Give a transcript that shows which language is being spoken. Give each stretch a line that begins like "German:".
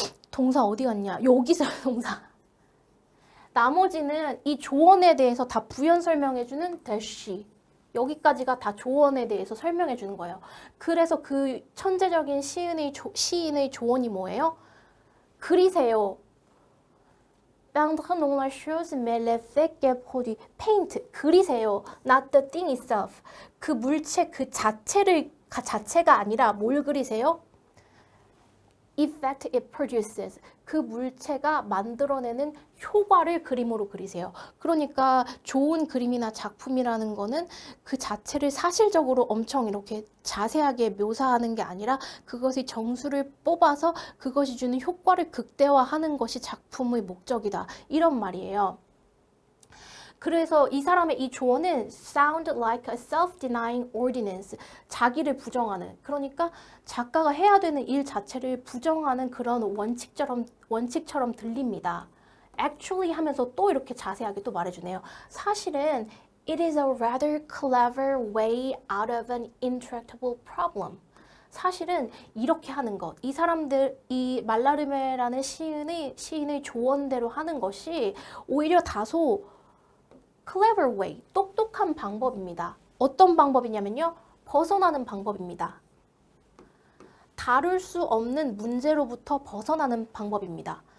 Korean: 동사 어디 갔냐? 여기서 동사. 나머지는 이 조언에 대해서 다 부연 설명해주는 대시. 여기까지가 다 조언에 대해서 설명해주는 거예요. 그래서 그 천재적인 시인의 조언이 뭐예요? 그리세요.
French: Peindre non la chose mais l'effet qu'elle produit.
English: Paint,
Korean: 그리세요.
English: Not the thing itself.
Korean: 그 물체 그 자체가 아니라 뭘 그리세요?
English: Effect it produces.
Korean: 그 물체가 만들어내는 효과를 그림으로 그리세요. 그러니까 좋은 그림이나 작품이라는 거는 그 자체를 사실적으로 엄청 이렇게 자세하게 묘사하는 게 아니라 그것의 정수를 뽑아서 그것이 주는 효과를 극대화하는 것이 작품의 목적이다. 이런 말이에요. 그래서 이 사람의 이 조언은
English: sound like a self-denying ordinance.
Korean: 자기를 부정하는. 그러니까 작가가 해야 되는 일 자체를 부정하는 그런 원칙처럼 들립니다. actually 하면서 또 이렇게 자세하게 또 말해주네요. 사실은
English: it is a rather clever way out of an intractable problem.
Korean: 사실은 이렇게 하는 것, 이 말라르메라는 시인의 조언대로 하는 것이 오히려 다소
English: clever way,
Korean: 똑똑한 방법입니다. 어떤 방법이냐면요. 벗어나는 방법입니다. 다룰 수 없는 문제로부터 벗어나는 방법입니다.